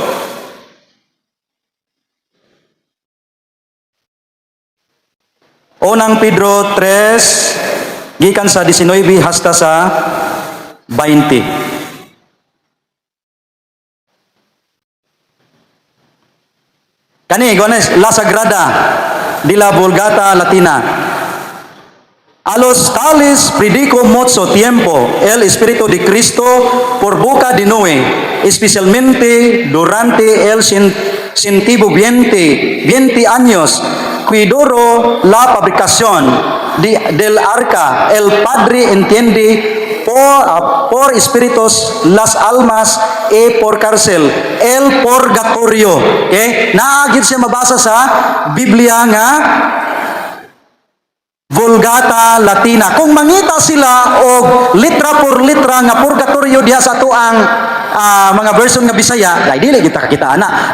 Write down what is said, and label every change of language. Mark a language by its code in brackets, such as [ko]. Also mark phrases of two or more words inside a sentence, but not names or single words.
[ceb] Unang Pedro 3 gikan sa 19 hasta sa 20. Kani gones La Sagrada de la Vulgata Latina. [es] A los tales predico mucho tiempo el Espíritu de Cristo por boca de Noé, especialmente durante el sentivo 20 años, que duró la fabricación del arca. El Padre entiende por espíritus las almas y por cárcel el purgatorio. [ceb] Okay? Naagid siya mabasa sa Biblia nga Vulgata Latina. Kung mangita sila og [es] litra por litra [ceb] nga purgatorio diha sa ato ang mga version nga Bisaya, ay dili kita kakita ana.